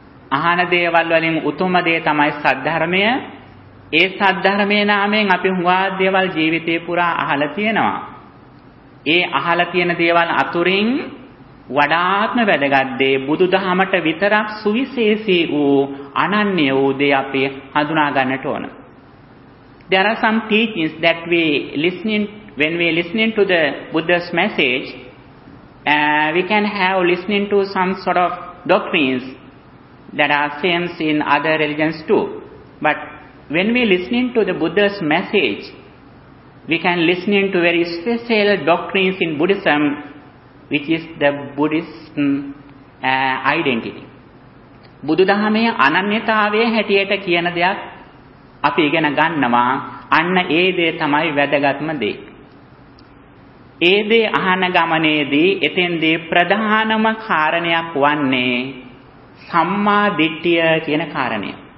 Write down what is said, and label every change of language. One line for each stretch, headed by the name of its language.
Sinhala: අහන දේවල් වලින් උතුම්ම දේ තමයි සද්ධර්මය. ඒ සද්ධර්මයේ නාමයෙන් අපි හුඟා දේවල් ජීවිතේ පුරා අහලා තියෙනවා. ඒ අහලා තියෙන දේවල් අතුරින් වඩාත්ම වැදගත් දේ බුදුදහමට විතරක් සුවිශේෂී වූ අනන්‍ය වූ දේ අපි හඳුනා ගන්නට ඕන.
English: There are some teachings that we listening when we listening to the Buddha's message we can have listening to some sort of doctrines that are same in other religions too. But when we listening to the Buddha's message, we can listening to very special doctrines in Buddhism, which is the Buddhist identity.
Sinhala: බුදුදහමේ අනන්‍යතාවයේ හැටියට කියන දෙයක් අපි ඉගෙන ගන්නවා. අන්න ඒ දේ තමයි වැදගත්ම දේ. ඒ දේ අහන ගමනේදී එතෙන්දී ප්‍රධානම කාරණයක් වන්නේ සම්මා දිට්ඨිය කියන කාරණය.